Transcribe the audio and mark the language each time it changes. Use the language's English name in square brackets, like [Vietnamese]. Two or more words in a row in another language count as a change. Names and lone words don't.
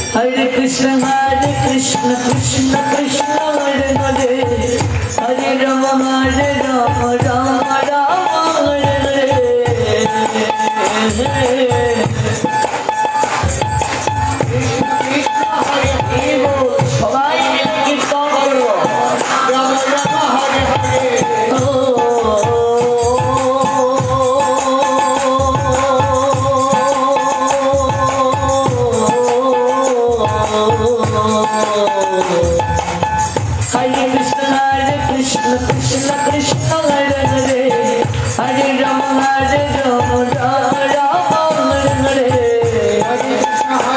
[Sanskrit] हरे कृष्ण कृष्ण कृष्ण हरे हरे हरे राम राम राम हरे हरे [Bangla] সবাই মিলে কীর্তন করব রাম রাম হরে হরে [Sanskrit] हरे कृष्ण कृष्ण कृष्ण हरे हरे हरे राम राम राम हरे हरे हरे कृष्ण